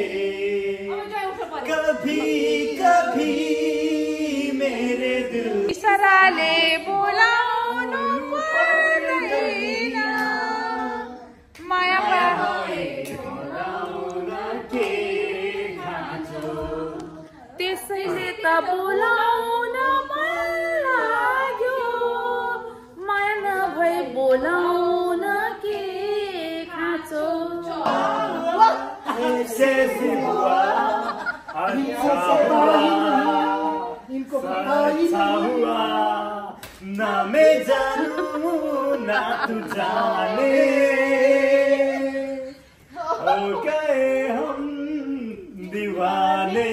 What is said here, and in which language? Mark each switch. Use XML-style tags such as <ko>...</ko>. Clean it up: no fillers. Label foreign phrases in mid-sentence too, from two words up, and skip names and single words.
<hi>कभी कभी मेरे दिल</hi> <ne>इशाराले बोलाउनु पर्दैन माया के खाँचो त्यसैले त बोलाउन मन लाग्यो माया नभए बोलाउन के खाँचो</ne> <hi>ऐसे हुआ अच्छा हुआ ना मैं जानू ना तू जाने हो गए हम दीवाने</hi>